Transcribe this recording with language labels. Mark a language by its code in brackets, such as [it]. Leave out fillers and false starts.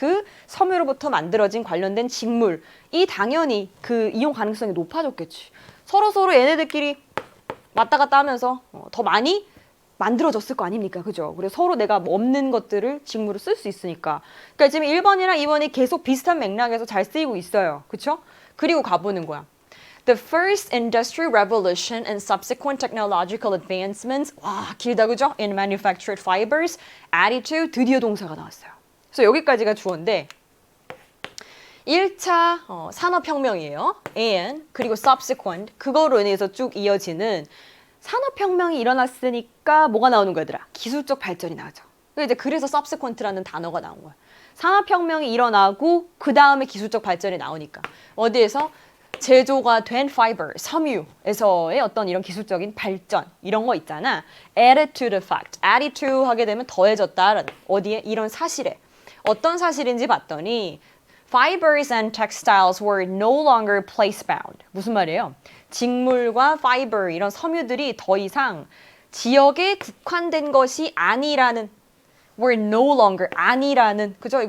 [ko] 그 섬유로부터 만들어진 관련된 직물이 당연히 그 이용 가능성이 높아졌겠지. 서로 얘네들끼리 왔다 갔다 하면서 더 많이 만들어졌을 거 아닙니까? 그죠? 그래서 서로 내가 없는 것들을 직물을 쓸 수 있으니까. 그러니까 지금 1번이랑 2번이 계속 비슷한 맥락에서 잘 쓰이고 있어요. 그쵸? 그리고 가보는 거야. [en] The first industrial revolution and subsequent technological advancements. [ko] 와, 길다, 그죠? [en] In manufactured fibers, added to. [ko] 드디어 동사가 나왔어요. 그래서 여기까지가 주어인데 1차 산업혁명이에요. And 그리고 subsequent 그거로 인해서 쭉 이어지는 산업혁명이 일어났으니까 뭐가 나오는 거더라? 기술적 발전이 나오죠. 그래서 subsequent라는 단어가 나온 거야. 산업혁명이 일어나고 그 다음에 기술적 발전이 나오니까 어디에서? 제조가 된 fiber, 섬유에서의 어떤 이런 기술적인 발전 이런 거 있잖아. [en] Added to the fact. [ko] added to 하게 되면 더해졌다라는 어디에? 이런 사실에. 어떤 사실인지 봤더니 [en] Fibers and textiles were no longer place-bound. [ko] 무슨 말이에요? 직물과 fiber 이런 섬유들이 더 이상 지역에 국한된 것이 아니라는 [en] were no longer [ko] 아니라는 그죠?